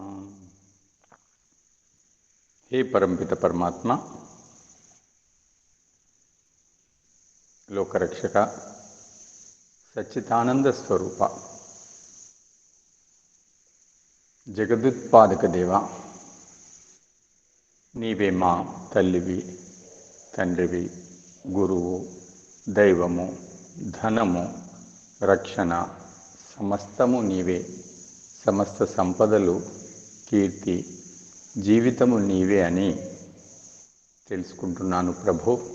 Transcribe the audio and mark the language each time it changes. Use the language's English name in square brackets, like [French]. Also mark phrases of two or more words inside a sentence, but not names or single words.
[Hindi] हे परमपिता परमात्मा, लोकरक्षक, सच्चिदानंद स्वरूप, जगदुत्पादक देवा, [Telugu] నీవే మా తల్లివి, తండ్రివి, గురువు, దైవము, ధనము, రక్షణ, సమస్తము నీవే. సమస్త సంపదలు, కీర్తి, జీవితము నీవే అని తెలుసుకుంటున్నాను ప్రభు.